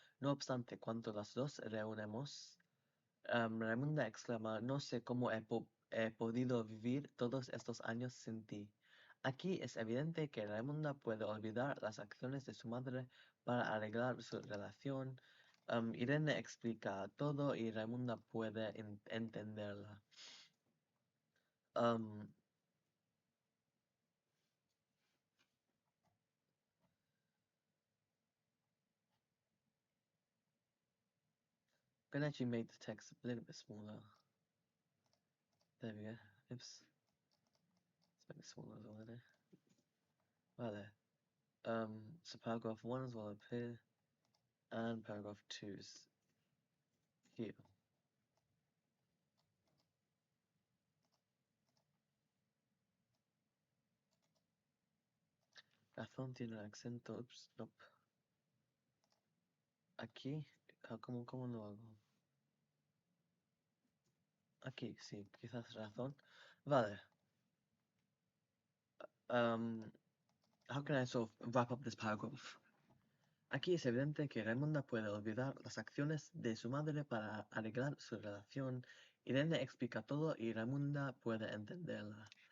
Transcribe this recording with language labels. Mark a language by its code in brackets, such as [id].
[es] No obstante, cuando las dos reunimos, Raimunda exclama, no sé cómo he podido vivir todos estos años sin ti. Aquí es evidente que Raimunda puede olvidar las acciones de su madre para arreglar su relación. Irene explica todo y Raimunda puede entenderla. [en] I'm gonna actually make the text a little bit smaller. There we go. Oops. Let's make it smaller as well there. Vale. So paragraph 1 as well up here. And paragraph 2 is here. [es] Razón tiene el acento. Ups, nope. Aquí, ¿cómo lo hago? Aquí, sí, quizás razón. Vale. [en] How can I sort of wrap up this paragraph? [es] Aquí es evidente que Raimunda puede olvidar las acciones de su madre para arreglar su relación. Irene explica todo y Raimunda puede entenderla.